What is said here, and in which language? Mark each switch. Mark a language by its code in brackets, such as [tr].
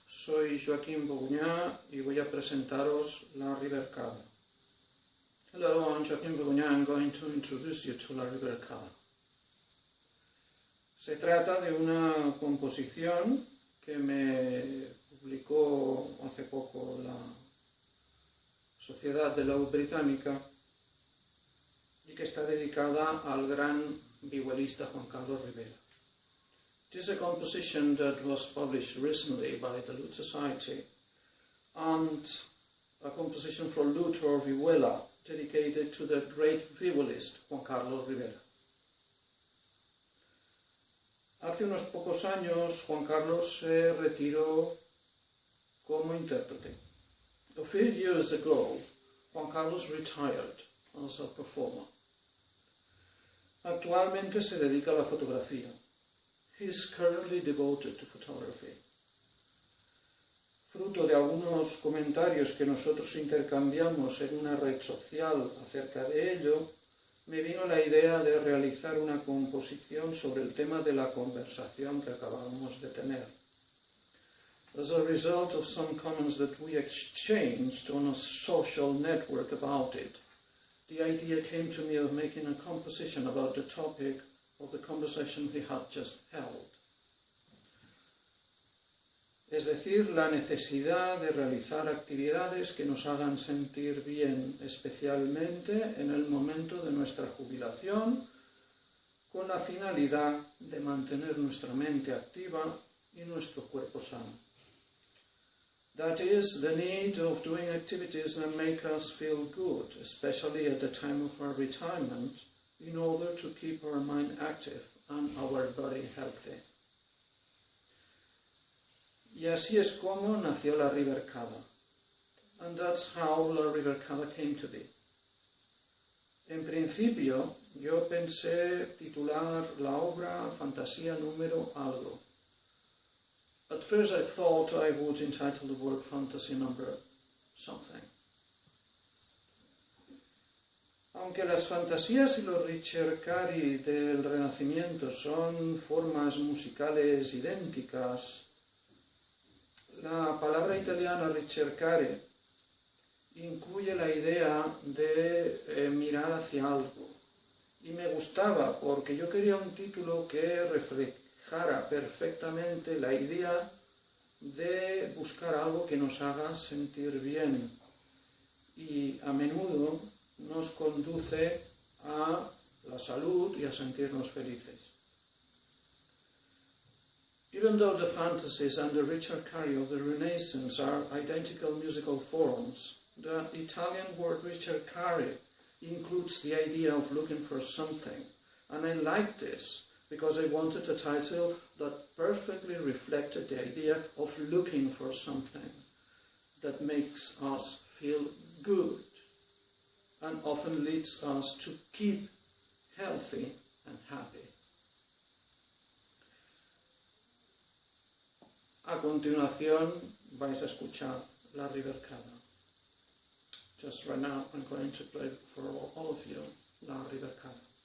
[es] Soy Joaquín Boguñá y voy a presentaros la River Cava. [en] Hello, I'm Joaquín Boguñá. I'm going to introduce you to la River Cava. [es] Se trata de una composición que me publicó hace poco la Sociedad de Laúd Británica y que está dedicada al gran vihuelista Juan Carlos Rivera. [en] It is a composition that was published recently by the Lute Society and a composition for lute or vihuela dedicated to the great vihuelist Juan Carlos Rivera. [es] Hace unos pocos años Juan Carlos se retiró como intérprete. [en] A few years ago, Juan Carlos retired as a performer. [es] Actualmente se dedica a la fotografía. [en] He is currently devoted to photography. [es] Fruto de algunos comentarios que nosotros intercambiamos en una red social acerca de ello, me vino la idea de realizar una composición sobre el tema de la conversación que acabamos de tener. [en] As a result of some comments that we exchanged on a social network about it, the idea came to me of making a composition about the topic of the conversation we had just held. [es] Es decir, la necesidad de realizar actividades que nos hagan sentir bien, especialmente en el momento de nuestra jubilación, con la finalidad de mantener nuestra mente activa y nuestro cuerpo sano. [en] That is, the need of doing activities that make us feel good, especially at the time of our retirement, in order to keep our mind active and our body healthy. [es] Y así es como nació la River Cava. [en] And that's how la River Cava came to be. [es] En principio, yo pensé titular la obra Fantasía número algo. [en] At first I thought I would entitle the work Fantasy number something. [es] Aunque las fantasías y los ricercari del Renacimiento son formas musicales idénticas, la palabra italiana ricercare incluye la idea de mirar hacia algo. Y me gustaba porque yo quería un título que reflejara perfectamente la idea de buscar algo que nos haga sentir bien. Y a menudo nos conduce a la salud y a sentirnos felices. [en] Even though the fantasies and the ricercari of the Renaissance are identical musical forms, the Italian word ricercare includes the idea of looking for something, and I liked this because I wanted a title that perfectly reflected the idea of looking for something that makes us feel good and often leads us to keep healthy and happy. [es] A continuación vais a escuchar la River Cava. [en] Just right now I'm going to play for all of you la River Cava.